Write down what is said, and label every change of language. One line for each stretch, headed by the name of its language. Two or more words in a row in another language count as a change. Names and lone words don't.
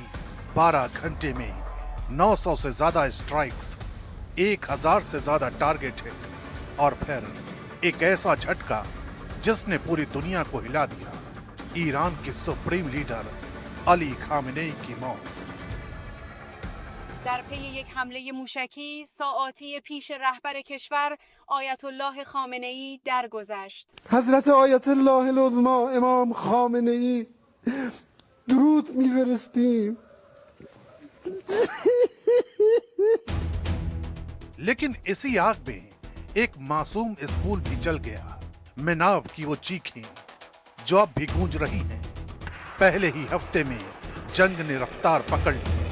Hindi: 12 घंटे में 900 से ज्यादा स्ट्राइक्स, 1000 से ज्यादा
English: target hit
Hindi: और फिर एक ऐसा झटका जिसने पूरी दुनिया को हिला दिया। ईरान के सुप्रीम लीडर अली खामेनेई की मौत।
Persian: در پی یک حمله موشکی ساعاتی پیش رهبر کشور آیت الله خامنه ای درگذشت. حضرت آیت الله العظما امام خامنه ای درود می‌فرستیم.
Hindi: लेकिन इसी आग में एक मासूम स्कूल भी जल गया। मिनाव की वो चीखें जो अब भी गूंज रही हैं। पहले ही हफ्ते में जंग ने रफ्तार पकड़ ली।